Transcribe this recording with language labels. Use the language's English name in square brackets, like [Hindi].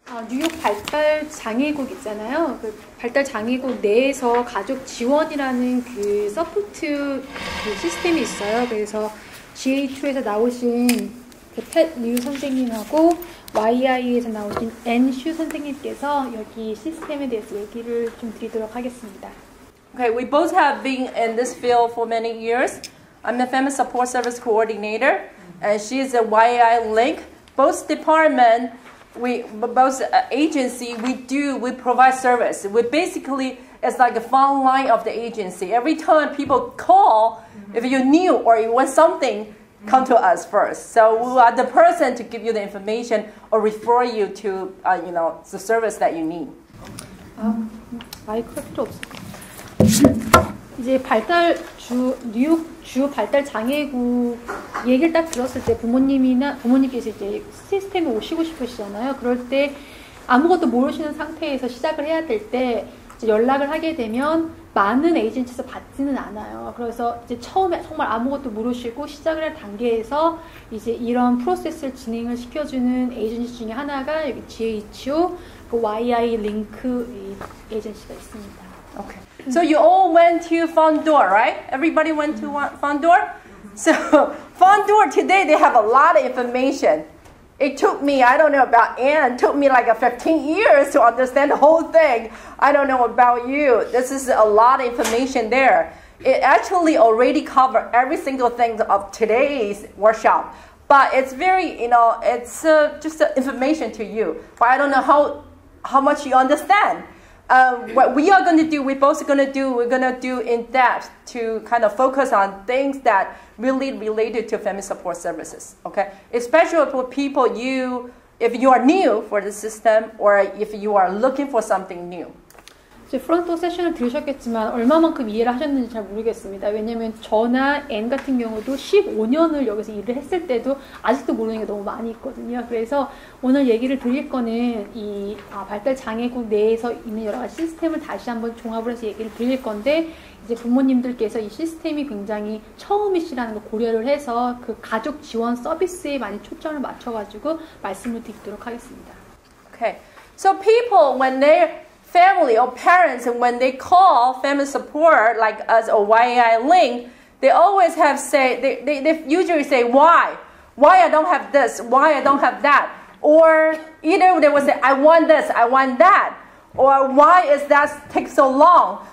[Korean] 뉴욕 발달 장애국 있잖아요. 그 발달 장애국 내에서 가족 지원이라는 그 서포트 그 시스템이 있어요. 그래서 GA2에서 나오신 그 팻류 선생님하고 YI에서 나오신 앤슈 선생님께서 여기 시스템에 대해서 얘기를 좀 드리도록 하겠습니다. [English] Okay, we both have been in this field for many years. I'm a Family Support Service Coordinator, and she's a YI Link. Both department, both agency, we provide service. We basically, it's like a front line of the agency. Every time people call, if you're new or you want something, come to us first. So we are the person to give you the information or refer you to, the service that you need. [Korean] 마이크가 필요 없어. 이제 뉴욕 주 발달 장애국 얘기를 딱 들었을 때 부모님께서 이제 시스템에 오시고 싶으시잖아요. 그럴 때 아무것도 모르시는 상태에서 시작을 해야 될 때 연락을 하게 되면 많은 에이전시에서 받지는 않아요. 그래서 이제 처음에 정말 아무것도 모르시고 시작을 할 단계에서 이제 이런 프로세스를 진행을 시켜주는 에이전시 중에 하나가 여기 GHO, 그 YI 링크 에이전시가 있습니다. [English] Okay. So you all went to Fondor, right? Everybody went to Fondor? So Fondor today, they have a lot of information. It took me, I don't know about Anne, it took me like 15 years to understand the whole thing. I don't know about you. This is a lot of information there. It actually already covered every single thing of today's workshop. But it's very, it's just information to you. But I don't know how much you understand. What we are going to do, we're going to do in depth to kind of focus on things that really related to family support services, okay? Especially for people if you are new for the system or if you are looking for something new. [Korean] 이제 프론트 세션을 들으셨겠지만 얼마만큼 이해를 하셨는지 잘 모르겠습니다. 왜냐면 저나 앤 같은 경우도 15년을 여기서 일을 했을 때도 아직도 모르는 게 너무 많이 있거든요. 그래서 오늘 얘기를 드릴 거는 이 발달 장애국 내에서 있는 여러 가지 시스템을 다시 한번 종합을 해서 얘기를 드릴 건데 이제 부모님들께서 이 시스템이 굉장히 처음이시라는 걸 고려를 해서 그 가족 지원 서비스에 많이 초점을 맞춰가지고 말씀을 드리도록 하겠습니다. [English] Okay, so people when family or parents, and when they call family support like us or YI Link, they always they usually say why I don't have this, why I don't have that, or either they will say I want this, I want that, or why is that take so long?